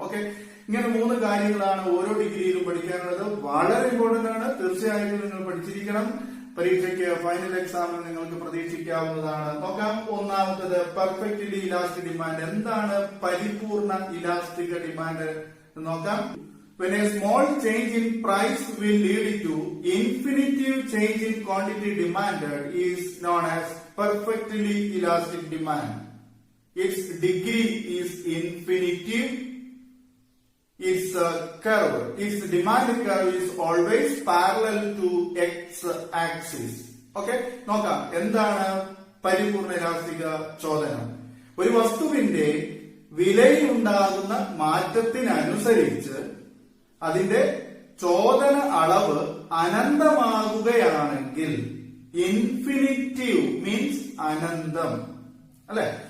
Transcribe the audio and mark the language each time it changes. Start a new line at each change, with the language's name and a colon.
Malayalam: Okay, ഇങ്ങനെ 3 കാര്യങ്ങളാണ് ഓരോ ഡിഗ്രിയിലും പഠിക്കാനുള്ളത്. വളരെ ഇമ്പോർട്ടന്റ് ആണ്. തീർച്ചയായിട്ടും നിങ്ങൾ പഠിച്ചിരിക്കണം. പരീക്ഷയ്ക്ക് ഫൈനൽ എക്സാമിൽ നിങ്ങൾക്ക് പ്രതീക്ഷിക്കാവുന്നതാണ്. നോക്കാം. ഒന്നാമത്തത് പെർഫെക്റ്റ്ലി ഇലാസ്റ്റിക് ഡിമാൻഡ്. എന്താണ് പരിപൂർണ ഇലാസ്റ്റിക് ഡിമാൻഡ് എന്ന് നോക്കാം.
English: When a small change in price will lead to infinitive change in quantity demanded is known as perfectly elastic demand. Its degree is infinitive. Its curve, its demand curve is always parallel to x-axis.
Malayalam: Okay, നോക്കാം. എന്താണ് പരിപൂർണ ഇലാസ്തിക ചോദനം? ഒരു വസ്തുവിന്റെ വിലയിലുണ്ടാകുന്ന മാറ്റത്തിനനുസരിച്ച് അതിന്റെ ചോദന അളവ് അനന്തമാകുകയാണെങ്കിൽ, infinitive means അനന്തം അല്ലെ.